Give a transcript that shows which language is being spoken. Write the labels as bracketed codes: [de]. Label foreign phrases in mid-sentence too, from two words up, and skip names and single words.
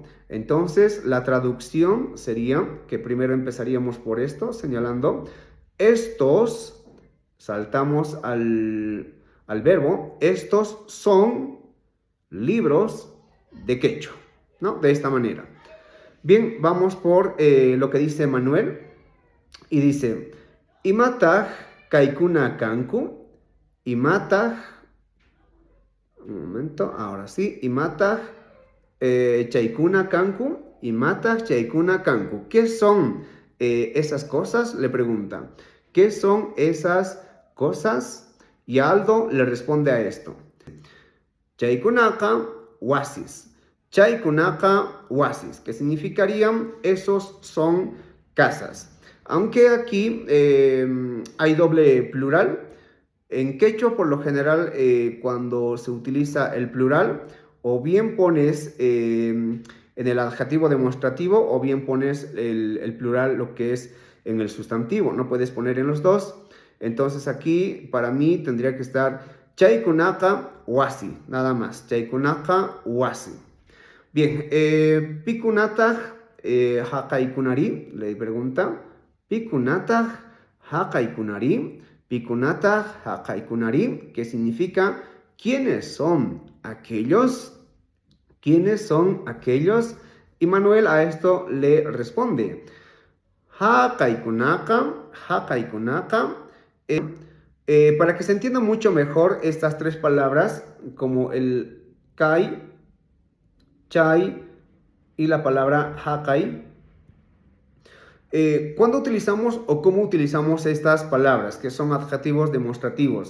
[es] Entonces, la traducción sería que primero empezaríamos por esto, señalando estos, saltamos al verbo, estos son libros de quechua, ¿no? De esta manera. Bien, vamos por lo que dice Manuel, y dice, [qu] Imataj kaikuna kanku. Imataj, [es] un momento, ahora sí, [qu] Imataj chaikuna kanku, Imataj chaikuna kanku. [es] ¿Qué son esas cosas? Le pregunta. ¿Qué son esas cosas? Y Aldo le responde a esto. [qu] Chaikunaka wasis. Chaikunaka wasis, [es] que significarían esos son casas. Aunque aquí hay doble plural. En quechua, por lo general, cuando se utiliza el plural, o bien pones en el adjetivo demostrativo, o bien pones el plural, lo que es en el sustantivo. No puedes poner en los dos. Entonces aquí, para mí, tendría que estar [qu] chaikunaka wasi, [es] nada más. [qu] Chaikunaka wasi. Bien, pikunataj hakaikunari, [es] le pregunta. [qu] Pikunataj hakaikunari. Pikunataj hakaikunari, [es] que significa ¿quiénes son aquellos? ¿Quiénes son aquellos? Y Manuel a esto le responde. [qu] Hakaikunaka, hakaikunaka. [es] Para que se entienda mucho mejor estas tres palabras, como el kai, chai y la palabra hakai, ¿cuándo utilizamos o cómo utilizamos estas palabras, que son adjetivos demostrativos?